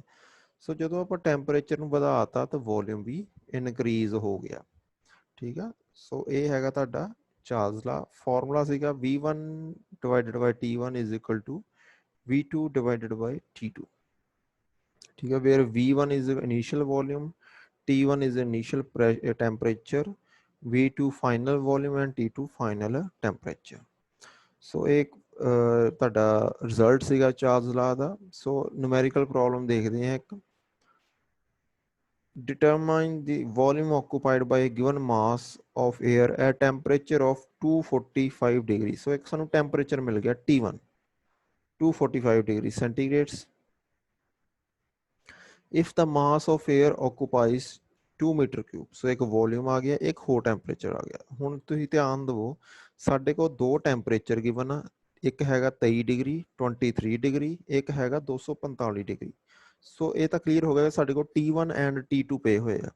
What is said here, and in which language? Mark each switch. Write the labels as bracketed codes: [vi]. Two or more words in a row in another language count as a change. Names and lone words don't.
[hi] सो जो आप टैंपरेचर बढ़ाता तो वॉल्यूम भी इनक्रीज हो गया, ठीक है। सो ये है चार्ल्स लॉ। [en] फॉर्मूला सीगा V1 divided by T1 is equal to V2 divided by T2, [hi] ठीक है। [en] where V1 is initial volume, T1 is initial temperature, V2 final volume and T2 final temperature। [pa] सो एक ਤੁਹਾਡਾ ਰਿਜ਼ਲਟ ਸੀਗਾ ਚਾਰਲਸ ਲਾ ਦਾ। ਸੋ [en] numerical problem [pa] ਦੇਖਦੇ ਹਾਂ ਇੱਕ। [en] determine the volume occupied by a given mass of air at temperature of 245 degree। [pa] ਸੋ ਇੱਕ ਸਾਨੂੰ ਟੈਂਪਰੇਚਰ ਮਿਲ ਗਿਆ T1 245 [en] degree centigrade। if the mass of air occupies 2 meter cube. [pa] ਸੋ ਇੱਕ ਵੌਲਿਊਮ ਆ ਗਿਆ, ਇੱਕ ਹੋਰ ਟੈਂਪਰੇਚਰ ਆ ਗਿਆ। ਹੁਣ ਤੁਸੀਂ ਧਿਆਨ ਦੇਵੋ ਸਾਡੇ ਕੋਲ ਦੋ ਟੈਂਪਰੇਚਰ ਗਿਵਨ ਆ, ਇੱਕ ਹੈਗਾ 23 ਡਿਗਰੀ 23 ਡਿਗਰੀ, ਇੱਕ ਹੈਗਾ 245 ਡਿਗਰੀ। ਸੋ ਇਹ ਤਾਂ ਕਲੀਅਰ ਹੋ ਗਿਆ ਸਾਡੇ ਕੋਲ T1 ਐਂਡ T2 ਪੇ ਹੋਏ ਆ।